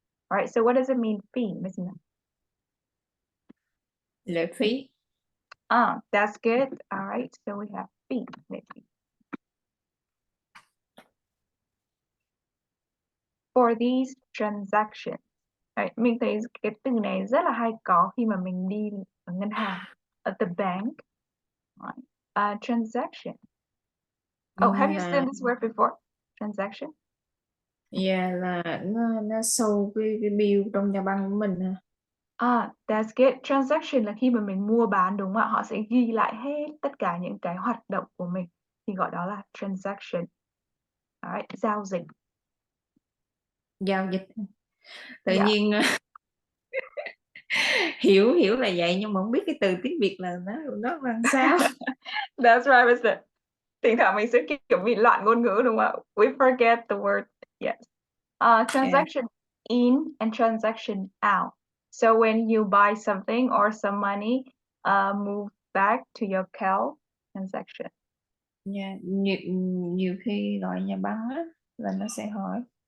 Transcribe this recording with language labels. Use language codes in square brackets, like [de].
[en] All right, so what does it mean, fee, Miss Nina? [vi] Lệ phí. [en] That's good. All right, so we have fee. For these transactions. [vi] Right, mình thấy cái từ này rất là hay có khi mà mình đi ở ngân hàng, [en] at the bank. Right. Transaction. Oh, have you seen this word before? Transaction? [vi] Yeah, là nó sâu cái bill trong nhà băng của mình nè. [en] That's good. [vi] Transaction là khi mà mình mua bán, đúng không ạ? Họ sẽ ghi lại hết tất cả những cái hoạt động của mình thì gọi đó là transaction. Alright, giao dịch. Giao dịch. Tự nhiên hiểu là vậy nhưng mà không biết cái từ tiếng Việt là nó làm sao. [en] That's right, Mr. [vi] Thỉnh thoảng mình sẽ kiểu bị loạn ngôn ngữ, đúng không ạ? [en] We forget the word. Yes. Transaction in and transaction out. So when you buy something or some money, move back to your account, transaction. [vi] Yeah, nhiều khi gọi nhà băng á là nó sẽ hỏi.